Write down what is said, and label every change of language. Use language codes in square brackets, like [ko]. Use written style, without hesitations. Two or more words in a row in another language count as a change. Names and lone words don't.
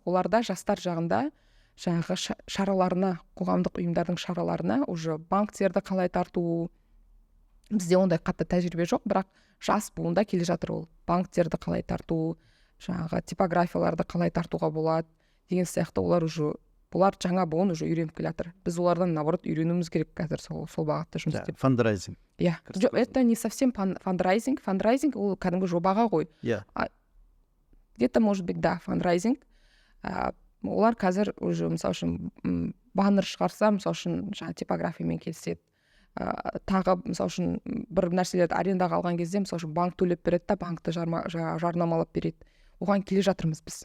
[kk] Оларда жастар жағында жаңағы шараларына, қоғамдық ұйымдардың шараларына уже банктерді қалай тарту, бізде ондай қатты тәжірибе жоқ, бірақ жас буында келе жатыр ол. Банктерді қалай тарту, жаңағы типографияларды қалай тартуға болады деген сияқты бұлар жаңа буын уже үйреніп келе жатыр. Біз олардан наоборот үйренуіміз керек қазір сол бағытта жұмыс істеп. Фандрайзинг. [ru] Это не совсем фандрайзинг. [kk] Фандрайзинг ол кәдімгі жобаға ғой. [ru] Где-то может быть, да, фандрайзинг. [kk] Олар қазір уже мысалы үшін баннер шығарса, мысалы үшін жаңа типографиямен келіседі. Тағы мысалы үшін бір нәрселерді арендаға алған кезде мысалы үшін банк төлеп береді да, банкты жарнамалап береді. Оған келе жатырмыз біз.